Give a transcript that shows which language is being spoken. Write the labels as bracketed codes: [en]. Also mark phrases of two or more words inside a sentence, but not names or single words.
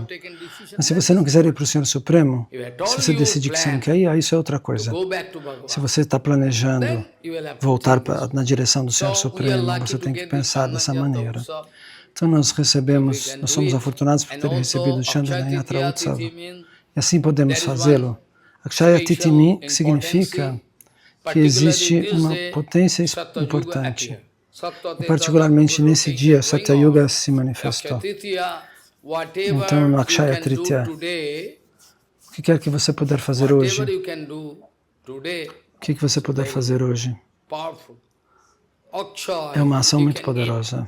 [pt] Mas se você não quiser ir para o Senhor Supremo, se você decidir que você não quer ir, aí isso é outra coisa. Se você está planejando voltar na direção do Senhor Supremo, você tem que pensar dessa maneira. Então nós somos afortunados por ter recebido Chandana Yatra Utsava. E assim podemos fazê-lo. Akshaya Titimi significa que existe uma potência importante. E particularmente nesse dia, Satyayuga se manifestou. Então, no Akshaya Tritiya, o que quer que você puder fazer hoje? O que você puder fazer hoje? É uma ação muito poderosa.